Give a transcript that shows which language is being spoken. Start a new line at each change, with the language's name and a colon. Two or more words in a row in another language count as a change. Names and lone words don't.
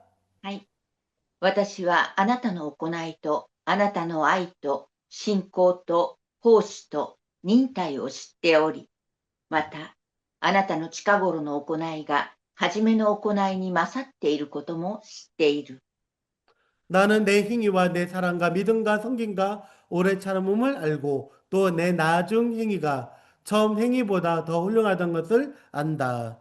Japanese: はい。私はあなたの行いとあなたの愛と信仰と奉仕と忍耐を知っており、またあなたの近頃の行いが初めの行いに勝っていることも知っている。
Korean: 나는 내 행위와 내 사랑과 믿음과 섬김과 오래 참음을 알고 또 내 나중 행위가 처음 행위보다 더 훌륭하다는 것을 안다.